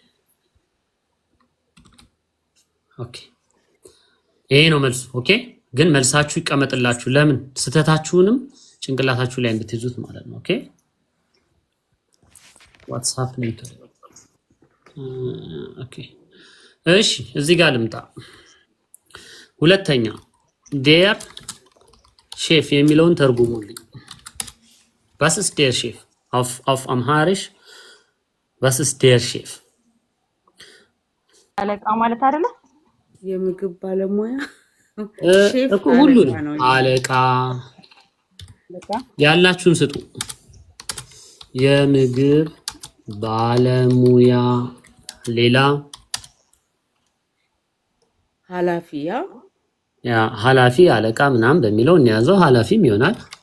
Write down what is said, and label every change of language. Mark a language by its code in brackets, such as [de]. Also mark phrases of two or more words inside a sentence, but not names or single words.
[am] ኦኬ ይሄ ነው መልሱ። ኦኬ ግን መልሳችሁ ይቀመጥላችሁ። ለምን ስተታችሁንም ጭንቅላታችሁ ላይ እንድትይዙት ማለት ነው። ኦኬ [en] what's happening [am] ኦኬ እሺ እዚህ ጋር ልምጣ። ሁለተኛ [de] der Chef [am] የሚለውን ተርጉሙልኝ። [de] was ist der Chef auf Amharisch? was ist der Chef? [am] አለቃ ማለት አይደለ? የምግብ ባለሙያ እኮ ሁሉንም አለቃ ያላችሁን ስጡ። የምግብ ባለሙያ ሌላ ኃላፊ አለቃ ምናምን በሚለው እንያዘው። ኃላፊም ይሆናል